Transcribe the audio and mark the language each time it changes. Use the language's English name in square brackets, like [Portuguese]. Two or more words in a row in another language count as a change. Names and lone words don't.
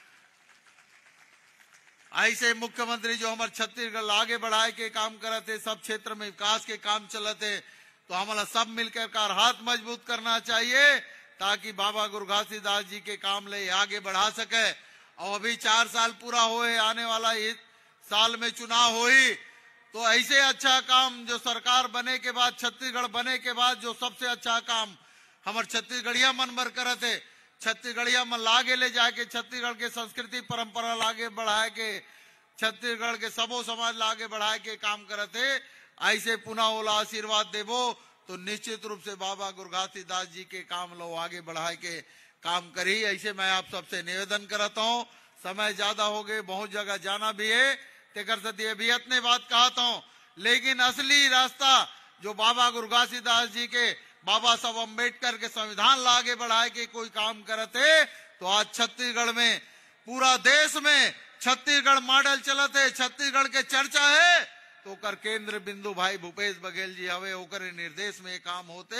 [Chhattisgarhi] ऐसे मुख्यमंत्री जो हमारे छत्तीसगढ़ आगे बढ़ाए के काम करते, सब क्षेत्र में विकास के काम चलते, तो हमारा सब मिलकर कर हाथ मजबूत करना चाहिए ताकि बाबा गुरु घासीदास जी के काम ले आगे बढ़ा सके। और अभी 4 साल पूरा हुए, आने वाला इस साल में चुनाव हुई, तो ऐसे अच्छा काम जो सरकार बने के बाद, छत्तीसगढ़ बने के बाद जो सबसे अच्छा काम हमारे छत्तीसगढ़िया मन बर करते, छत्तीसगढ़िया मन लागे ले जाके छत्तीसगढ़ के संस्कृति परंपरा लागे बढ़ाए के, छत्तीसगढ़ के सबो समाज लागे बढ़ाए के काम करते। ऐसे पुनः ओला आशीर्वाद देवो तो निश्चित रूप से बाबा गुरु घासीदास जी के काम लो आगे बढ़ाए के काम करी। ऐसे मैं आप सबसे निवेदन करता हूँ। समय ज्यादा हो गए, बहुत जगह जाना भी है, तेकर सती अभी इतने बात कहता हूँ, लेकिन असली रास्ता जो बाबा गुरु घासीदास जी के, बाबा साहब अम्बेडकर के संविधान ला आगे बढ़ाए के कोई काम करते, तो आज छत्तीसगढ़ में पूरा देश में छत्तीसगढ़ मॉडल चलते, छत्तीसगढ़ के चर्चा है, तो कर केंद्र बिंदु भाई भूपेश बघेल जी हवे, ओकर निर्देश में काम होते।